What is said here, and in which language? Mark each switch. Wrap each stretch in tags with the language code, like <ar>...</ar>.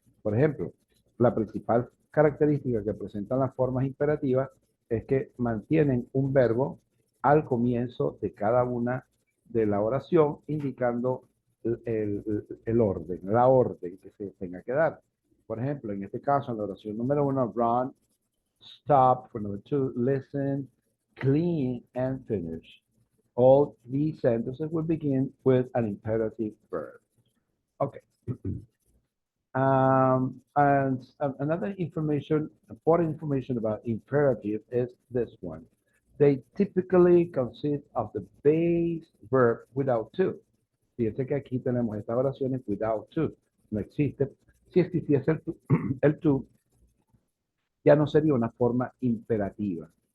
<es>Por ejemplo, la principal característica que presentan las formas imperativas es que mantienen un verbo al comienzo de cada una de la oración, indicando el orden, la orden que se tenga que dar. Por ejemplo, en este caso, en la oración número 1, run, stop.</es> <en>For number 2, listen, clean, and finish. All these sentences will begin with an imperative verb. Okay. And another important information about imperative is this one. They typically consist of the base verb without to.</en> <es>Fíjense que aquí tenemos estas oraciones</es> <en>without to.</en> <es>No existe. Si existiese el to, ya no sería una forma imperativa.</es>